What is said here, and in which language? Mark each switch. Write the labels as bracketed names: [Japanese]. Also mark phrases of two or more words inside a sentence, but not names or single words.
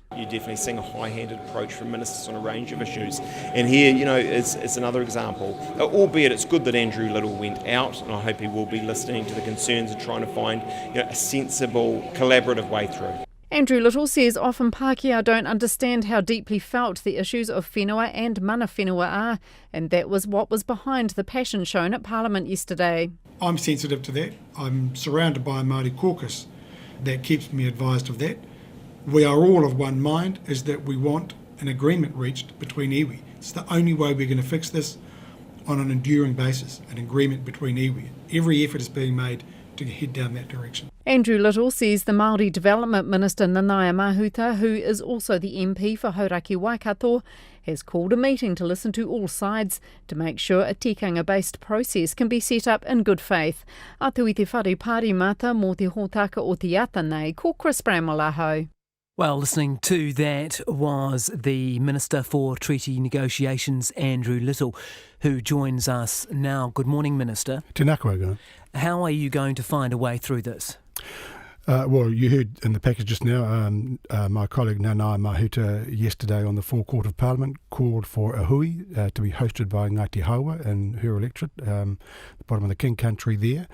[English] You're definitely seeing a high-handed approach from ministers on a range of issues. And here, it's another example. Albeit it's good that Andrew Little went out, and I hope he will be listening to the concerns and trying to find a sensible, collaborative way through. Andrew Little says often Pākehā don't understand how deeply felt the issues of whenua and [Māori] mana whenua [English] are, and that was what was behind the passion shown at Parliament yesterday. I'm sensitive to that. I'm surrounded by a Māori caucus that keeps me advised of that. We are all of one mind, is that we want an agreement reached between iwi. It's the only way we're going to fix this on an enduring basis, an agreement between iwi. Every effort is being made to head down that direction. Andrew Little says the Māori Development Minister Nanaia Mahuta, who is also the MP for Hauraki Waikato, has called a meeting to listen to all sides to make sure a tikanga-based process can be set up in good faith. [Māori] Atu I te whare pārimata mō te hōtaka o te ata nei, ko Chris Bramalaho. [English] Well, listening to that was the Minister for Treaty Negotiations, Andrew Little, who joins us now. Good morning, Minister. [Māori] Tēnā koe. [English] How are you going to find a way through this? Well, you heard in the package just now, my colleague Nanaia Mahuta yesterday on the forecourt of Parliament called for a hui to be hosted by Ngāti Haua and her electorate, the bottom of the King Country there.